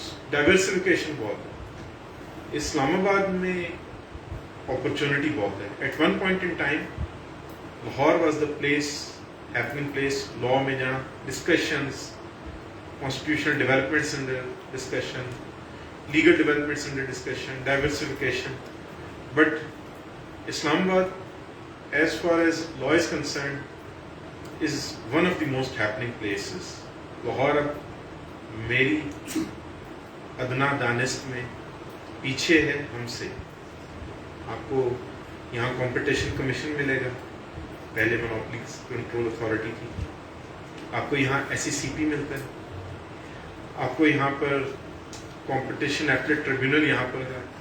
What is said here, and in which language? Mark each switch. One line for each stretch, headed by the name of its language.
Urdu: Diversification بہت ہے. اسلام آباد میں اپرچونٹی بہت ہے.
English: at one point in time Lahore was the place, happening place
Urdu: لا میں, جہاں
English: Discussions, constitutional developments under discussion, legal developments under discussion, diversification. But Islamabad, as far as law is concerned, is one of the most happening places.
Urdu: Lahore اب میری ادنا دانست میں پیچھے ہے ہم سے. آپ کو یہاں کمپٹیشن کمیشن ملے گا, پہلے مونوپلی کنٹرول اتھارٹی تھی. آپ کو یہاں SECP ملتا ہے. آپ کو یہاں پر کمپٹیشن ایپلیٹ ٹریبیونل یہاں پر ہے.